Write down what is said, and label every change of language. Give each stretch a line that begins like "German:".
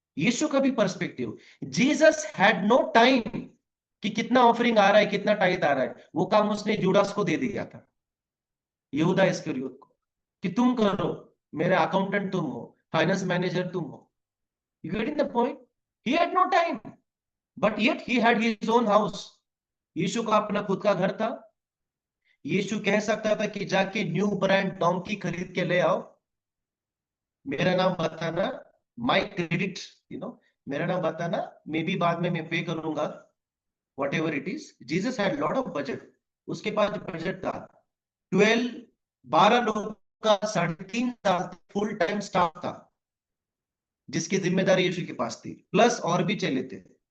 Hindi: यीशु का भी perspective,
English: Jesus had no time
Hindi: कि कितना ऑफरिंग आ रहा है, कितना टाइट आ रहा है। वो काम उसने जूडास को दे दिया था, यहूदा इस्करियोत को, कि तुम करो, मेरे अकाउंटेंट तुम हो, फाइनेंस मैनेजर तुम हो।
English: You getting the point? He had no time, but yet he had his own house.
Hindi: यीशु का अपना खुद का घर था। यीशु कह सकता था कि जाके न्यू ब्रांड डोंकी खरीद के ले आओ, मेरा नाम बताना,
English: my credit,
Hindi: मेरा नाम बताना, मे भी बाद में मैं पे करूंगा,
English: Whatever it is. Jesus had lot of budget.
Hindi: उसके पास बजट था 12 लोग का, 3.5 साल फुल टाइम स्टाफ था, जिसकी जिम्मेदारी यीशु के पास थी, प्लस और भी चले थे।